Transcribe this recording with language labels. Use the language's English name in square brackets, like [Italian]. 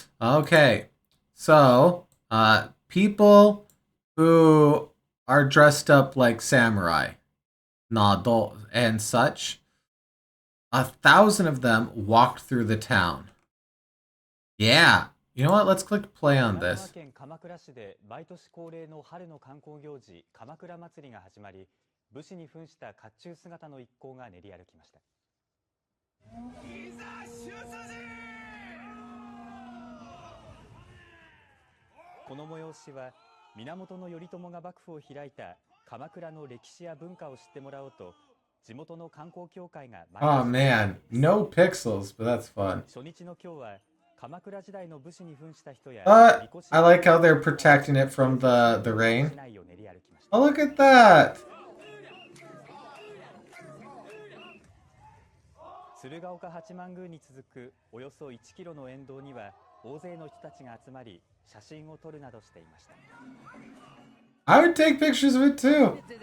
[English] Okay, so people who are dressed up like samurai, nado, and such. 1,000 of them walked through the town. Yeah. You know what? Let's click play on this. [Japanese] 神奈川県鎌倉市で毎年恒例の春の観光行事鎌倉祭りが始まり、武士に扮した甲冑姿の一行が練り歩きました。この催しは源頼朝が幕府を開いた鎌倉の歴史や文化を知ってもらおうと、地元の観光協会が [English] Oh man, no pixels, but that's fun. [Japanese] 初日の今日は鎌倉時代の武士に扮した人や [English] I like how they're protecting it from the rain. Oh, look at that! [Japanese] 鶴岡八幡宮に続くおよそ1キロの沿道には大勢の人たちが集まり写真を撮るなどしていました。 [English] I would take pictures of it too.